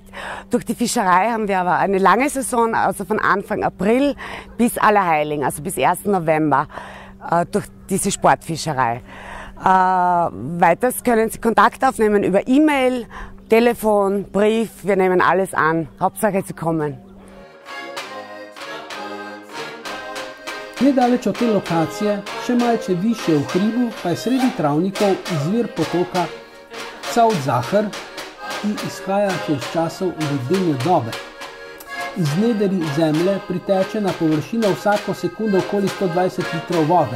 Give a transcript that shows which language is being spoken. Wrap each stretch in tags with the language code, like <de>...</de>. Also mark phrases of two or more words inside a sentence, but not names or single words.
<de>Durch die Fischerei haben wir aber eine lange Saison, also von Anfang April bis Allerheiligen, also bis 1. November, durch diese Sportfischerei. Weiters können Sie Kontakt aufnehmen über E-Mail, Telefon, Brief, wir nehmen alles an. Hauptsache Sie kommen.</de> <sl>Nedaleč od te lokacije, še malce više v hribu, pa je sredi travnikov izvir potoka Cavt-Zahar, ki izhaja še iz časov ledene dobe. Iz nederi zemlje priteče na površino vsako sekundo okoli 120 litrov vode.</sl>